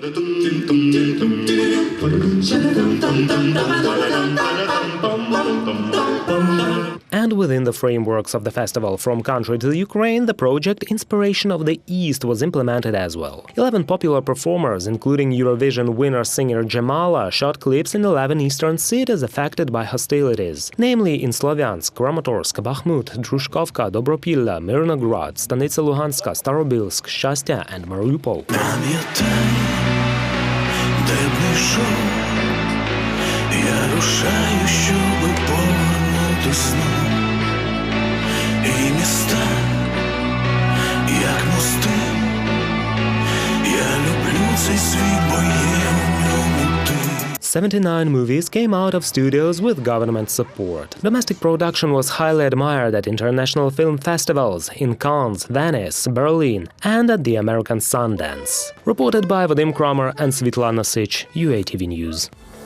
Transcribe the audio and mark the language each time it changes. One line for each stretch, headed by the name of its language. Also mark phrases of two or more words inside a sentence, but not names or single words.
English: And within the frameworks of the festival From Country to Ukraine, the project Inspiration of the East was implemented as well. 11 popular performers, including Eurovision winner singer Jamala, shot clips in 11 eastern cities affected by hostilities, namely in Slovyansk, Kramatorsk, Bakhmut, Drushkovka, Dobropilla, Mirnograd, Stanitsa Luhanska, Starobilsk, Shastya and Mariupol.
Ukrainian: Я рушаю, щоби повернути сну, і міста, як мости, я люблю цей світ, бо є у ньому ти.
English: 79 movies came out of studios with government support. Domestic production was highly admired at international film festivals in Cannes, Venice, Berlin, and at the American Sundance. Reported by Vadim Kramer and Svitlana Sich, UATV News.